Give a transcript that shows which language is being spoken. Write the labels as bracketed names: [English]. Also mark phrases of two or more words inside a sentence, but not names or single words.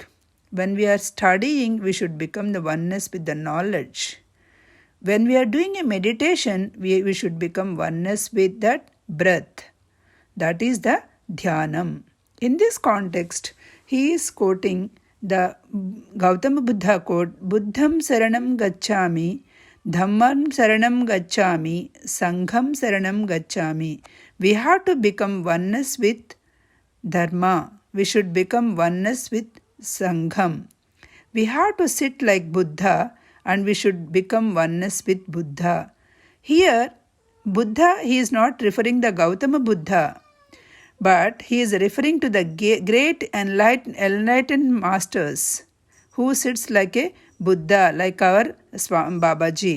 [English] When we are studying, we should become the oneness with the knowledge. When we are doing a meditation, we should become oneness with that breath. That is the dhyanam. In this context, he is quoting the Gautama Buddha quote, [Pali] Buddham saranam gacchami, Dhammam saranam gacchami, Sangham saranam gacchami. [English] We have to become oneness with Dharma. We should become oneness with Sangham. We have to sit like Buddha and we should become oneness with Buddha. Here, Buddha, he is not referring the Gautama Buddha, but he is referring to the great enlightened masters who sits like a Buddha, like our Babaji.